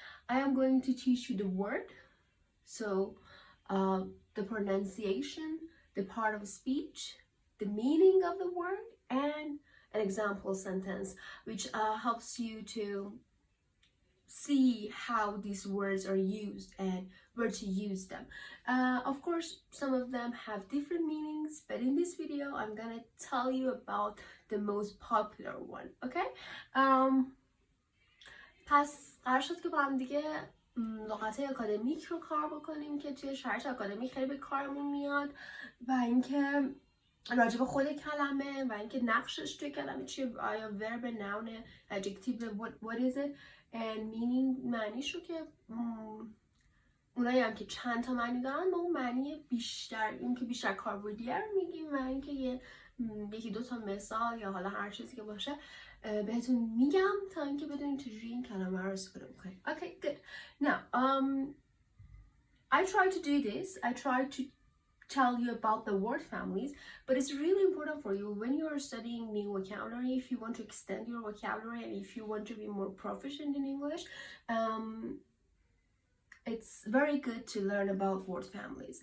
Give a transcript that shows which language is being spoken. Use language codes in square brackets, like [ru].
[en] I am going to teach you the word, so the pronunciation, the part of speech, the meaning of the word, and an example sentence which helps you to see how these words are used and where to use them. Of course, some of them have different meanings, but in this video, I'm gonna tell you about the most popular one, okay? [fa] پس قرار شد که با هم دیگه لغات اکادمیک رو کار بکنیم که توی شرایط اکادمیک خیلی به کارمون میاد و اینکه راجع به خود کلمه و اینکه نقشش توی کلمه چیه، آیا ورب، نون، ادجکتیو، [en] what is it and meaning، [fa] معنیش رو که اونایی هم که چند تا معنی دارن با اون معنی بیشتر، این که بیشتر کاربردیه رو میگیم و اینکه یکی دو تا مثال یا حالا هر چیزی که باشه بهتون میگم تا اینکه بدونید چجوری این کلمه رو استفاده میکنید. [en] Okay, good. Now, I try to do this. I try to tell you about the word families, but it's really important for you when you are studying new vocabulary, if you want to extend your vocabulary and if you want to be more proficient in English, it's very good to learn about word families.